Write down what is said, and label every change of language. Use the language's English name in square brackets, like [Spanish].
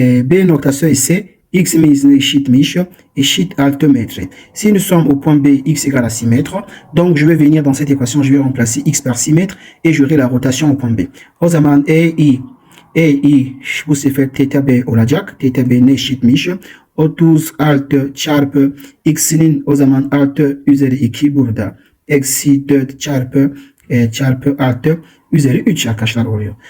[Turkish] B noktası ise x'imiz eşit 6 metre. [French] Si nous sommes au point B, x égale à 6 mètres, donc je vais venir dans cette équation, je vais remplacer x par 6 mètres et j'aurai la rotation au point B. [Turkish] O zaman EI bu sefer theta B olacak. Theta B ne eşitmiş? 36 çarpı x'inin o zaman 6 üzeri 2 burada. Eksi 4 çarpı 6 üzeri 3 arkadaşlar oluyor.